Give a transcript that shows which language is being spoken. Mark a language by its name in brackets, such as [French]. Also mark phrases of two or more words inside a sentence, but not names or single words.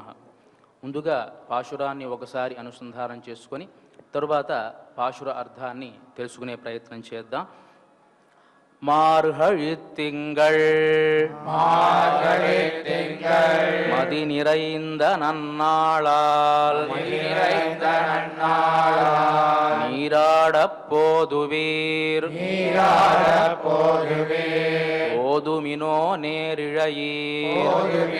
[Telugu] ముందుగా పాశురాన్ని ఒకసారి అనుసంధానం చేసుకొని తరువాత పాశుర అర్థాన్ని తెలుసుకునే ప్రయత్నం చేద్దాం. [Tamil] மார்கழித்திங்கள் மதி நிறைந்த நன்னாளால் நீராடப் போதுவீர் ஓதுமினோ நேரிழையீர்